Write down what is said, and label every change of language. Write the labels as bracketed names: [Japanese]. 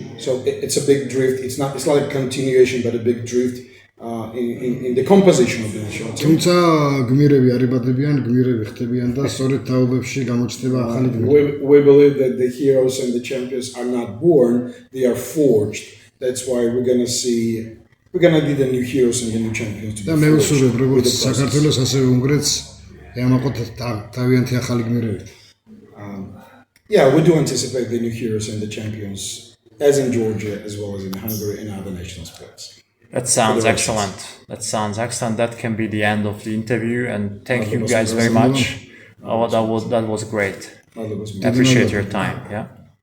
[English] So it's a big drift. It's not like a continuation, but a big drift in the composition of the national team. [Georgian] თუმცა გმირები არიბადებიან, გმირები ხდებიან და სწორედ თაობებში გამოჩნდება ახალი გმირები. [English] We believe that the heroes and the champions are not born; they are forged. That's why we're gonna be the new heroes and the new champions. [Georgian] და მე ვსურვებ როგორც საქართველოს, ასევე უნგრეთს ემაყოთ თავიანთი ახალი გმირებით. [English] Yeah, we do anticipate the new heroes and the champions, as in Georgia, as well as in Hungary and other national sports. That sounds excellent. That can be the end of the interview, and thank you guys very much. Oh, that was great. I appreciate your time. Yeah.